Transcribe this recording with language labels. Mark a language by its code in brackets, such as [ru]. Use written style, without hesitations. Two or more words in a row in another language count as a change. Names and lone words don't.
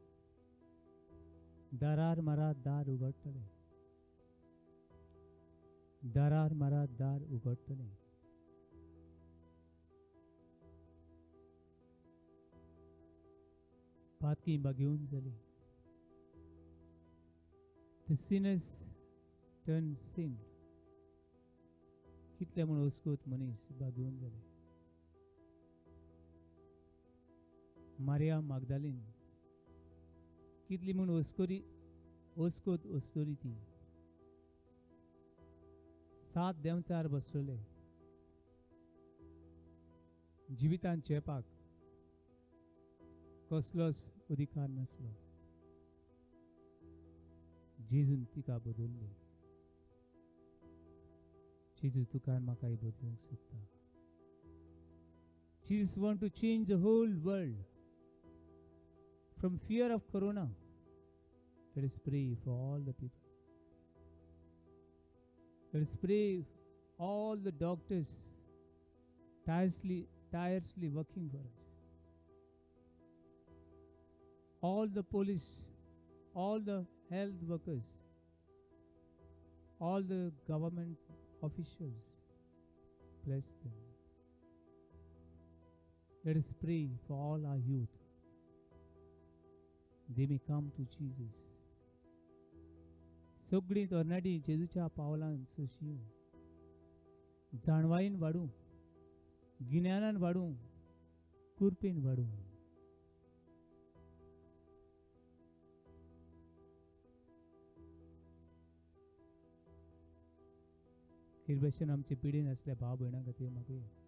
[kok] दारार मारात, दार उगडटलें. दारार मारात, दार उगडटलें. पातकी बागेवन जाली. [en] The sinners turn sin. [kok] कितले म्हूण ओस्कोत मनीस बागेवन जाले. मारिया मागदालीन कितली म्हूण ओस्कोत ओस्तोरी ती. 7 देंवचार बसलेले. जिवितांत चेपाक कसलोच अधिकार नासलो. जेजून तिका बदलली. जेजू तुका आनी म्हाकाय बदलूंक सोदता. [en] Jesus want to change the whole world from fear of corona. Let us pray for all the people. Let us pray all the doctors tirelessly working for us. All the police, all the health workers, all the government officials, bless them. Let us pray for all our youth. They may come to Jesus. [kok] सगळीं तरणाटी जेजूच्या पावलांत सोशियो. जाणवायेन वाडूं, गिन्यानान वाडूं, कुरपेन वाडूं. हे भशेन आमचे पिडीन आसल्या भाव भयणां खातीर मागुया.